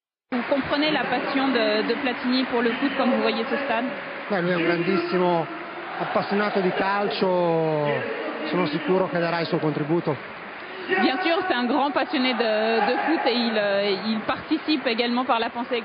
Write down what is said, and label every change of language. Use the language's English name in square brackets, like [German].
[French] Vous comprenez la passion de Platini pour le foot quand vous voyez ce stade? [Italian] Beh, lui è un grandissimo appassionato di calcio, sono sicuro che darà il suo contributo. [French] Bien sûr, c'est un grand passionné de foot et il participe également par la pensée.